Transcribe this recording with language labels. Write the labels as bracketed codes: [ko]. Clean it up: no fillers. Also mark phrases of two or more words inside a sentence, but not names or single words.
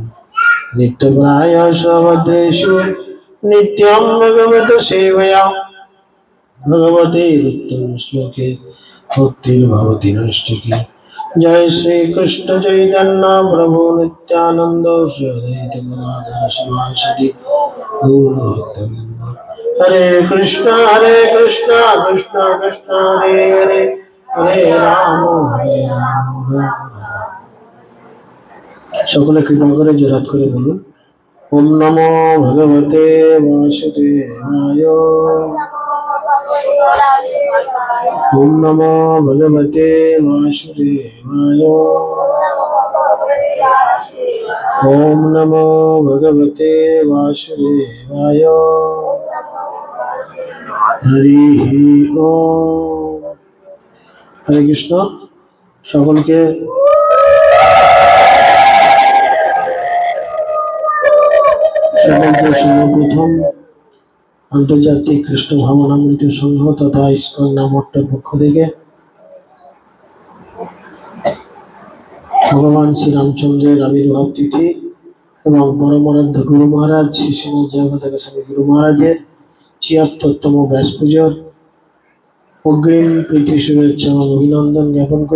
[sa] नित्यप्राय स्वभद्रेषु नित्यं भगवत सेवया भगवते उत्तम श्लोके भक्तिर्भवति नैष्ठिकी। जय श्री कृष्ण चैतन्य प्रभु नित्यानंद श्री अद्वैत गदाधर शिवासदि गौर भक्तवृंद। हरे कृष्ण कृष्ण कृष्ण हरे हरे, हरे राम राम राम। [bn] সকলে কৃপা করে জোরাত করে বলুন [sa] ওম নমো ভগবতে বাসুদেবায়। ওম নমো ভগবতে বাসুদেবায়। ওম নমো ভগবতে বাসুদেবায়। হরি ওম। হরে কৃষ্ণ। [bn] সকলকে সর্বপ্রথম আন্তর্জাতিক কৃষ্ণ ভাবনামৃত সংঘ তথা ইসকন নামট্টের পক্ষ থেকে ভগবান শ্রীরামচন্দ্রের আবির্ভাব তিথি এবং পরমারাধ্য গুরু মহারাজ শ্রী শ্রীমদ জগন্নাথ স্বামী গুরু মহারাজের ৭৬তম ব্যাস পুজোর অগ্রিম প্রীতি শুভেচ্ছা এবং অভিনন্দন জ্ঞাপন করি।